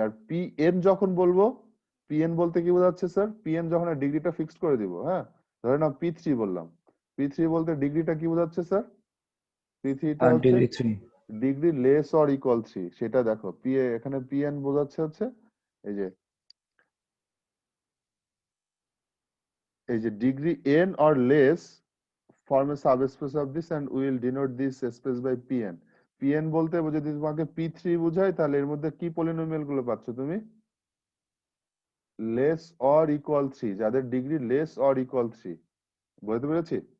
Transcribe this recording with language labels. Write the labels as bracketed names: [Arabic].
[Bangla] আর P N যখন বলবো, P N বলতে কি বোঝাচ্ছে স্যার, পি এন যখন ডিগ্রিটা ফিক্সড করে দিব, হ্যাঁ, ধরে নাও পি থ্রি বললাম, পি থ্রি বলতে ডিগ্রিটা কি বোঝাচ্ছে স্যার? পি থ্রিটা হচ্ছে degree 3। Degree less or equal three, সেটা দেখো পি এখানে পি এন বোঝাচ্ছে হচ্ছে এই যে degree N or less [English] form a subspace of this and we will denote this space by Pn. [Bangla] Pn বলতে যদি তোমাকে P3 বোঝায় তাহলে এর মধ্যে কি পলিনোমিয়াল গুলো পাচ্ছ তুমি? লেস অর ইকুয়াল 3, যাদের ডিগ্রি লেস অর ইকুয়াল 3, বুঝতে পেরেছি?